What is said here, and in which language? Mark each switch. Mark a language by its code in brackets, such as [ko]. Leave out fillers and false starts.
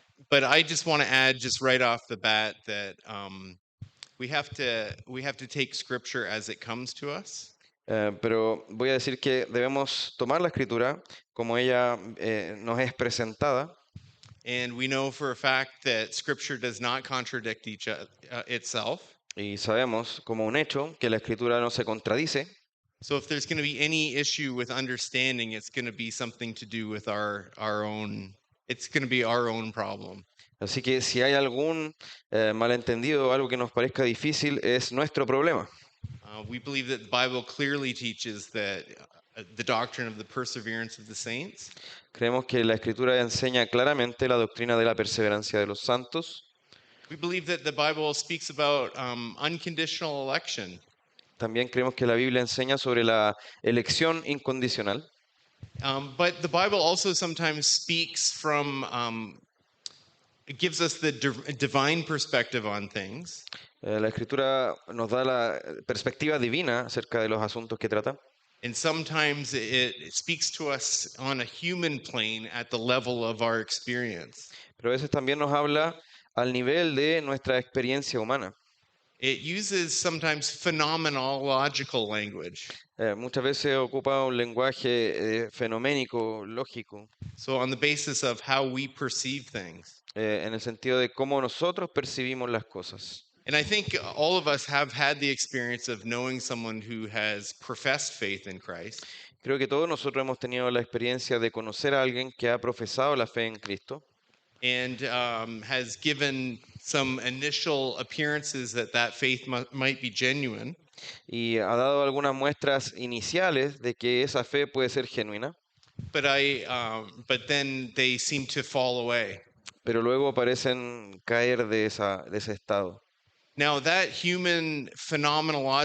[en] But I just want to add, just right off the bat, that we have to take Scripture as it comes to us. [es] Pero voy a decir que debemos tomar la escritura como ella nos es presentada. [en] And we know for a fact that Scripture does not contradict itself. [es] Y sabemos como un hecho que la escritura no se contradice. [en] So if there's going to be any issue with understanding, it's going to be something to do with our own. It's going to be our own problem. [es] Así que si hay algún malentendido o algo que nos parezca difícil, es nuestro problema. [en] We believe that the Bible clearly teaches that the doctrine of the perseverance of the saints. [es] Creemos que la escritura enseña claramente la doctrina de la perseverancia de los santos. [en] We believe that the Bible speaks about unconditional election. [es] También creemos que la Biblia enseña sobre la elección incondicional. [en] But the Bible also sometimes speaks from, it gives us the divine perspective on things. [es] La escritura nos da la perspectiva divina acerca de los asuntos que trata. [en] And sometimes it speaks to us on a human plane at the level of our experience. [es] Pero a veces también nos habla al nivel de nuestra experiencia humana. [en] It uses sometimes phenomenological language. [es] Muchas veces ocupa un lenguaje fenoménico, lógico. [en] So on the basis of how we perceive things. [es] En el sentido de cómo nosotros percibimos las cosas. [en] And I think all of us have had the experience of knowing someone who has professed faith in Christ. [es] Creo que todos nosotros hemos tenido la experiencia de conocer a alguien que ha profesado la fe en Cristo. [en] And has given some initial appearances that faith might be genuine. [es] Y ha dado algunas muestras iniciales de que esa fe puede ser genuina. [en] But then they seem to fall away. [es] Pero luego parecen caer de ese estado. [en] Now that human phenomenon,